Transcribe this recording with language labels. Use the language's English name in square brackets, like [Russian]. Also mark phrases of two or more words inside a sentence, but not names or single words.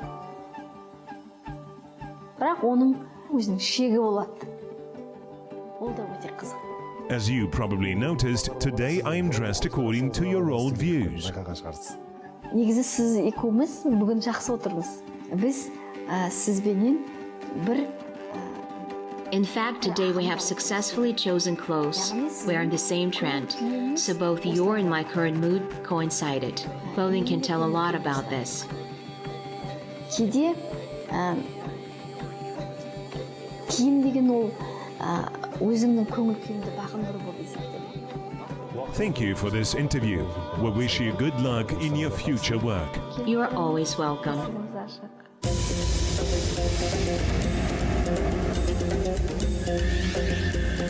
[Kazakh] Бірақ оның өзінің шегі болады. Ол да өте қызық. [English] As you probably noticed, today I am dressed according to your old views. [Kazakh] Негізі сіз екеуміз бүгін жақсы отырмыз. Біз сізбенен бір [English] In fact, today we have successfully chosen clothes. We are in the same trend. So both your and my current mood coincided. Clothing can tell a lot about this. [Kazakh] Кейде киім деген ол өзіңнің көңіл күйіңді бағындыру болып есептеледі. [English] Thank you for this interview. We wish you good luck in your future work. You are always welcome. [Kazakh] Ашық.